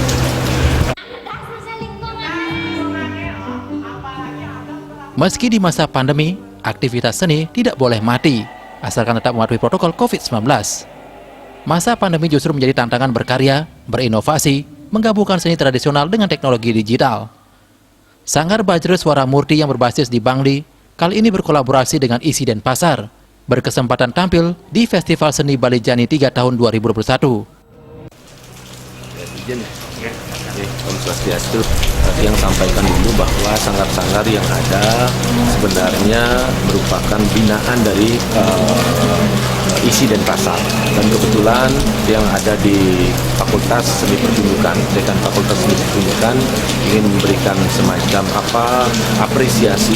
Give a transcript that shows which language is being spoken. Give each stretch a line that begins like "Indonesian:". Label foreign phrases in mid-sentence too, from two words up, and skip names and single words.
Indonesian: Meski di masa pandemi, aktivitas seni tidak boleh mati, asalkan tetap mematuhi protokol COVID-19. Masa pandemi justru menjadi tantangan berkarya, berinovasi, menggabungkan seni tradisional dengan teknologi digital. Sanggar Bajra Suara Murti yang berbasis di Bangli, kali ini berkolaborasi dengan Isi Denpasar, berkesempatan tampil di Festival Seni Bali Jani 3 tahun 2021.
Balinese: Om Swastiastu,
Indonesian: yang sampaikan dulu bahwa sanggar-sanggar yang ada sebenarnya merupakan binaan dari Isi Denpasar, dan kebetulan yang ada di Fakultas Seni Pertunjukan, Dekan Fakultas Seni Pertunjukan ingin memberikan semacam apresiasi